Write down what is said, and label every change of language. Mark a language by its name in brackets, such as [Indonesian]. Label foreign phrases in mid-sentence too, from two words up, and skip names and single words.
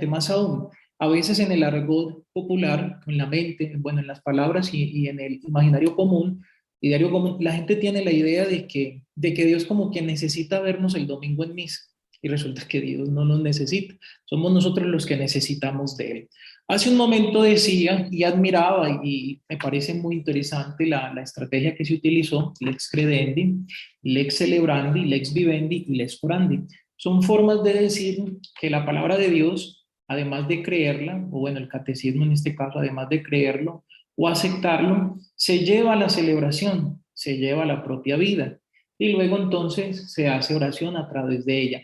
[Spanish] Más aún, a veces en el argot popular, en la mente, bueno, en las palabras y en el imaginario común, ideario común, la gente tiene la idea de que Dios como que necesita vernos el domingo en misa. Y resulta que Dios no nos necesita. Somos nosotros los que necesitamos de Él. Hace un momento decía y admiraba, y me parece muy interesante la estrategia que se utilizó, [Latin] lex credendi, lex celebrandi, lex vivendi y lex orandi. [Spanish] Son formas de decir que la palabra de Dios, además de creerla, o bueno, el catecismo en este caso, además de creerlo o aceptarlo, se lleva a la celebración, se lleva a la propia vida, y luego entonces se hace oración a través de ella.